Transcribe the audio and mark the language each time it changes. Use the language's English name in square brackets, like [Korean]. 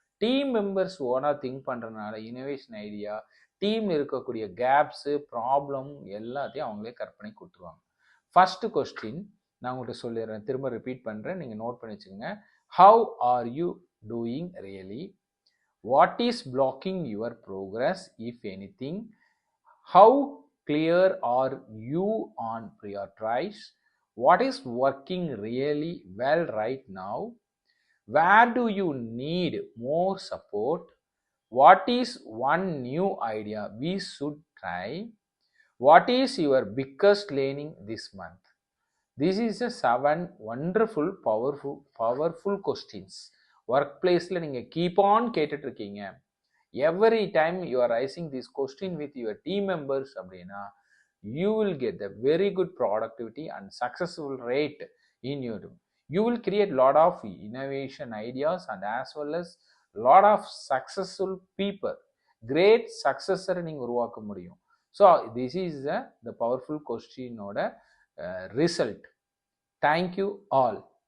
[Tamil] Team members ஓனாக think பண்ணுறதுனால innovation idea, டீமில் இருக்கக்கூடிய கேப்ஸு ப்ராப்ளம் எல்லாத்தையும் அவங்களே கற்பனை கொடுத்துருவாங்க. ஃபர்ஸ்ட் கொஸ்டின் நான் உங்கள்கிட்ட சொல்லிடுறேன், திரும்ப ரிப்பீட் பண்ணுறேன், நீங்கள் நோட் பண்ணி வச்சுக்கோங்க. [English] How are you doing really? What is blocking your progress if anything? ஹவு clear are you on prioritize? What is working really well right now? Where do you need more support? What is one new idea we should try? What is your biggest learning this month? This is a 7 wonderful powerful questions. [Tamil] Work பிளேஸில் நீங்கள் keep on கேட்டுட்டு இருக்கீங்க, [English] Every time you are raising this question with your team members அப்படின்னா, you will get a very good productivity and successful rate in your room. You will create lot of innovation ideas and as well as lot of successful people, great successor [Tamil] நீங்க உருவாக்க முடியும். [English] So this is the powerful question ஓட result. Thank you all.